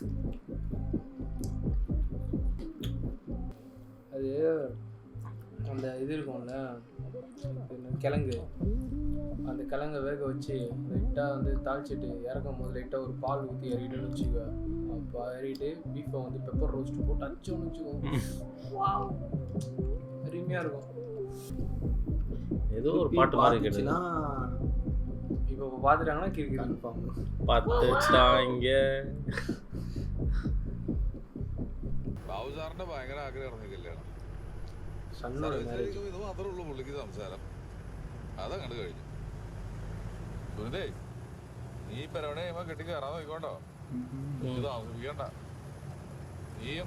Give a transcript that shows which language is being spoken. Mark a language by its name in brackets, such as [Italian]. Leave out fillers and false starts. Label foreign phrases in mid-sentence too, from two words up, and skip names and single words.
[Tamil] அது அந்த இது இருக்கும்ல கிழங்கு, அந்த கிழங்கை வேக வச்சு லைட்டாக வந்து தாளிச்சிட்டு இறக்கும் போது லைட்டாக ஒரு பால் ஊற்றி இறக்கிட்டுன்னு வச்சுக்கோ. அப்போ இறக்கிட்டு பீஃபை வந்து [English] pepper roast [Tamil] போட்டு அச்சோன்னு வச்சுக்கோ, அருமையாக இருக்கும். ஏதோ ஒரு பாட்டு மாதிரி கேட்டுச்சுன்னா இப்போ பார்த்துட்டாங்கன்னா [English] cricket confirm [Tamil] பார்த்துட்டாங்க. [Malayalam] ബാബു സാറിന്റെ ഭയങ്കര ആഗ്രഹമായിരുന്നു കല്യാണം. ഇത് മാത്രമേ ഉള്ളൂ പുള്ളിക്ക് സംസാരം. അതങ്ങോട്ട് കഴിഞ്ഞു. സുനിതേ, നീ പെരവണ കഴിയുമ്പോ കെട്ടി കയറാൻ നോക്കിക്കോട്ടോ. ഇത് താമസിപ്പിക്കണ്ട. നീയും